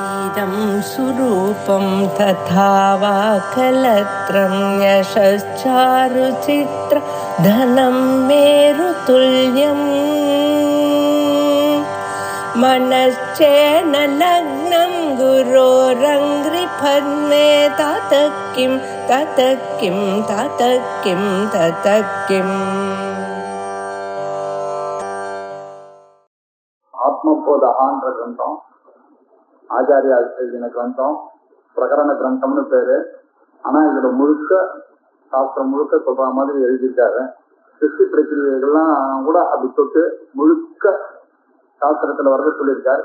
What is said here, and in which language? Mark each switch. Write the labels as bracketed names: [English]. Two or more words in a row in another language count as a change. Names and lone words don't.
[Sanskrit] इदं सुरूपं तथा वा कलत्रं यशश्चारुचित्र धनं मेरुतुल्यम् मनश्चेन लग्नं गुरोरङ्घ्रिपद्मे ततः किं ततः किं ततः किं ततः किम्. [Tamil] ஆத்மபோதகான்ற கிரந்தம் ஆச்சாரியா எழுதின கிரந்தம், பிரகரண கிரந்தம்னு பேரு. ஆனா இதுல முழுக்க சாஸ்திரம் முழுக்க சொல்ற மாதிரி எழுதியிருக்காரு. சிருஷ்டி பிரக்கிரியைகள்லாம் கூட அப்படி தொட்டு முழுக்க சாஸ்திரத்துல வர்றது சொல்லியிருக்காரு.